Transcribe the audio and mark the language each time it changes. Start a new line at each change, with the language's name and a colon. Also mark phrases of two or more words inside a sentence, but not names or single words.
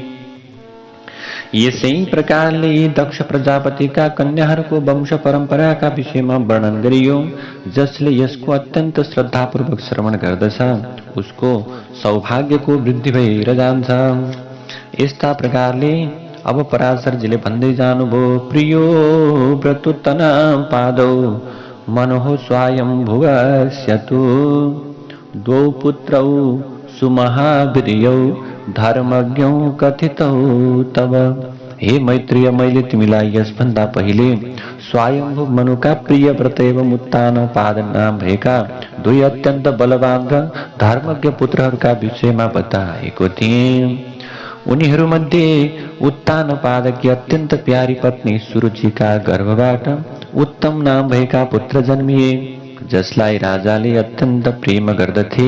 Nepali: यसै प्रकारले दक्ष प्रजापतिका कन्याहरूको वंश परम्पराका विषयमा वर्णन गरियो। जसले यसको अत्यन्त श्रद्धापूर्वक श्रवण गर्दछ उसको सौभाग्यको वृद्धि भएर जान्छ। यस्ता प्रकारले अब पराशरजीले भन्दै जानुभयो,
Sanskrit: प्रियो व्रतुत्तना पादौ मनोः स्वायम्भुवस्यतु द्वौ पुत्रौ सुमहावीर्यौ धर्मज्ञौ कथितौ तब।
Nepali: हे मैत्रेय, मैले तिमीलाई यसभन्दा पहिले स्वयम्भू मनुका प्रिय व्रत एवं उत्तानपाद नाम भएका दुई अत्यन्त बलवान र धर्मज्ञ पुत्रहरूका विषयमा बताएको थिएँ। उनीहरूमध्ये उत्तानपादकी अत्यन्त प्यारी पत्नी सुरुचिका गर्भबाट उत्तम नाम भएका पुत्र जन्मिए, जसलाई राजाले अत्यन्त प्रेम गर्दथे।